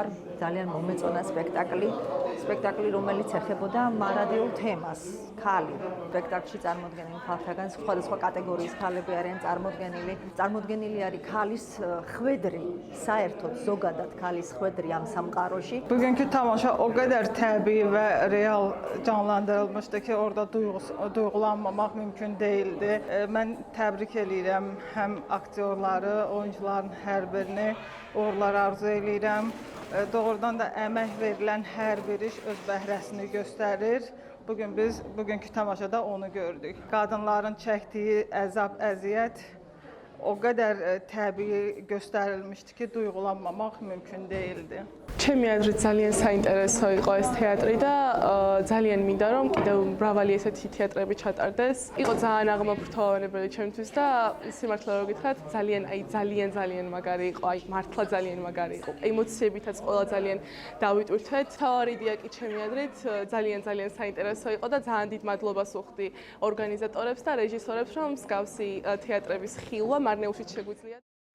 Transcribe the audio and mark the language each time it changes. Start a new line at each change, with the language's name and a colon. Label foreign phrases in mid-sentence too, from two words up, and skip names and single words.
Georgian: ძალიან მომეწონა სპექტაკლი, რომელიც ეხებოდა მარადიულ თემას. ქალი სპექტაკლში წარმოდგენილი ხალხთაგან სხვადასხვა კატეგორიის ქალები არიან წარმოდგენილი არის ქალის ხვედრი, საერთოდ ზოგადად ქალის ხვედრი ამ სამყაროში.
Azerbaijani: Bugünkü tamaşa o qədər təbii və real canlandırılmışdı ki, orada duyğulanmamaq mümkün değildi. Mən təbrik eləyirəm həm aktyorları, oyuncuların hər birini, uğurlar arzu eləyirəm. Doğrudan da əmək verilən hər bir iş öz bəhrəsini göstərir. Bugünkü tamaşada onu gördük. Qadınların çəkdiyi əzab, əziyyət o qədər təbii göstərilmişdi ki, duyğulanmamaq mümkün değildi.
Georgian: ჩემი აზრით ძალიან საინტერესო იყო ეს თეატრი და ძალიან მინდა რომ კიდევ მრავალი ესეთი თეატრები ჩატარდეს. იყო ძალიან აღმოფრთოვანებელი ჩემთვის და სიმართლე რომ გითხრათ, ძალიან მაგარი იყო, მართლა ძალიან მაგარი იყო. ემოციებითაც ყველა ძალიან დავიტვირთვეთ. თავარი იდეა კი ჩემი აზრით ძალიან საინტერესო იყო და ძალიან დიდ მადლობას ვუხდი ორგანიზატორებს და რეჟისორებს, რომ მსგავსი თეატრების ხილვა მარნეულშიც შეგვიძლია.